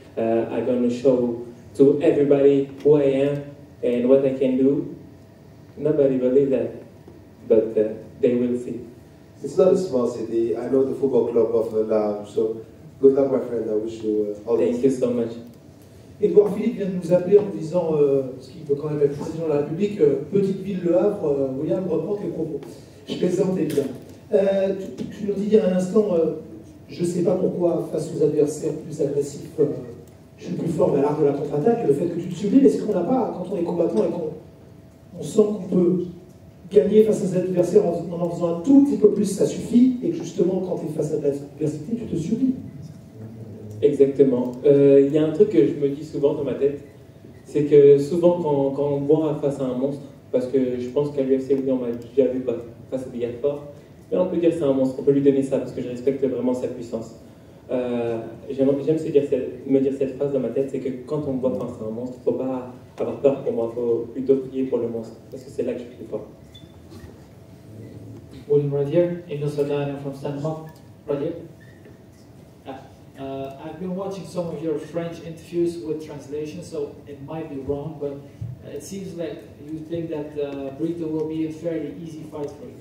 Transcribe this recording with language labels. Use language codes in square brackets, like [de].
[en] I'm gonna show to everybody who I am and what I can do. Nobody believes that, but they will see. It's not a small city. I know the football club of La Havre, so good luck, my friend. I wish you all the best. Thank you so much. [fr] Edouard Philippe vient de nous appeler en nous disant, parce qu'il peut quand même être président de la République, petite ville Le Havre, William, reprend tes propos. Je plaisante évidemment. Tu nous dis il y a un instant, je ne sais pas pourquoi, face aux adversaires plus agressifs, je suis plus fort, mais à l'art de la contre-attaque, le fait que tu te sublimes, est-ce qu'on n'a pas, quand on est combattant et qu'on sent qu'on peut gagner face à ses adversaires en faisant un tout petit peu plus, ça suffit, et que justement, quand tu es face à l'adversité, tu te sublimes? Exactement. Il y a un truc que je me dis souvent dans ma tête, c'est que souvent quand on voit face à un monstre, parce que je pense qu'à l'UFC, on m'a déjà vu face à des gars forts, mais on peut dire que c'est un monstre, on peut lui donner ça, parce que je respecte vraiment sa puissance. J'aime me dire cette phrase dans ma tête, c'est que quand on me voit face à un monstre, il ne faut pas avoir peur pour moi, il faut plutôt prier pour le monstre, parce que c'est là que je suis plus fort. [en] William right here, Emil Sardano from Stanmore, right here. I've been watching some of your French interviews with translation, so it might be wrong, but it seems like you think that Brito will be a fairly easy fight for you.